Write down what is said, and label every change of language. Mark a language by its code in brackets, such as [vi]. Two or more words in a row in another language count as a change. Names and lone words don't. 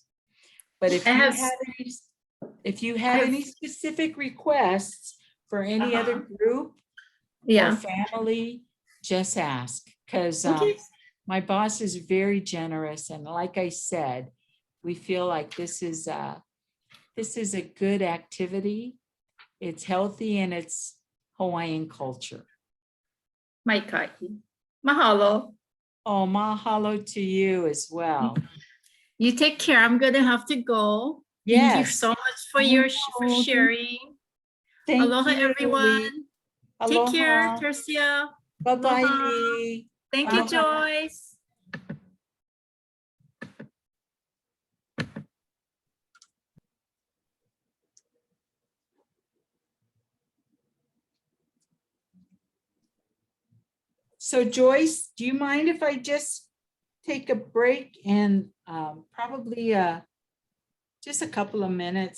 [en] But if you have any specific requests for any other group or family, just ask, because my boss is very generous. And like I said, we feel like this is a good activity. It's healthy and it's Hawaiian culture. [haw] Mai kai. Mahalo. [en] Oh, mahalo to you as well. You take care. I'm gonna have to go. Yes. Thank you so much for for sharing. Thank Aloha, you, everyone. Take care, Aloha. Tercia. Bye-bye, Aloha. Lee. Thank you, Aloha. Joyce. So Joyce, do you mind if I just take a break and probably just a couple of minutes?